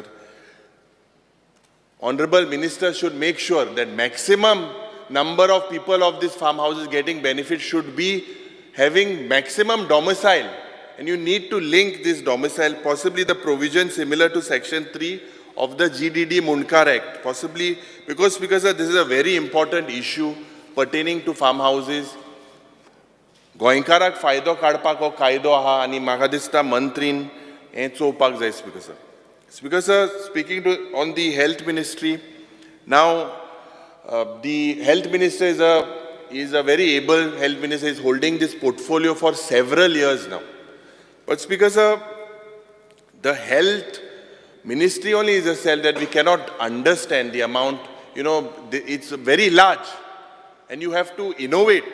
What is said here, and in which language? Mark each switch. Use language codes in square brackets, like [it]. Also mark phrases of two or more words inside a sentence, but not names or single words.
[en] Honorable Minister should make sure that maximum number of people of these farmhouses getting benefit should be having maximum domicile. And you need to link this domicile, possibly the provision similar to Section 3 of the GDD Munkar Act. Possibly, because Speaker Sir, this is a very important issue pertaining to farmhouses. [kok] Goinkarak faydo kadpak ho kaido aha ani म्हाका दिसता मंत्रीन हें चोवपाक जाय, [en] Speaker Sir. Speaker Sir, speaking on the Health Ministry, now the Health Minister is a very able Health Minister, is holding this portfolio for several years now. But Speaker Sir, the Health Ministry only is a cell that we cannot understand the amount, it's very large and you have to innovate.